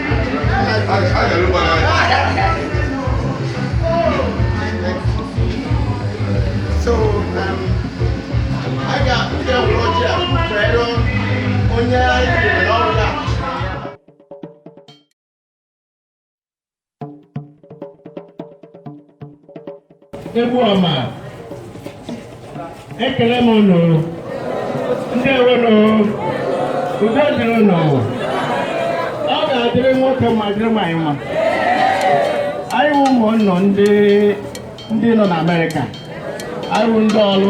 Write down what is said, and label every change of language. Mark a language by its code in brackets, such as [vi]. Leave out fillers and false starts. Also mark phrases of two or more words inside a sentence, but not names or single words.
[en] So, I got Roger, [ceb] pero onya Lola. Ebuama, [ig] ekele m unu, ndewo unu, udo dịrị unu. Ọ ga-adịrị nwoke ma dịrị nwanyị mma. Anyị wụ ụmụnne ndị nọ n'Amerịka. Anyị wụ ndị ọrụ.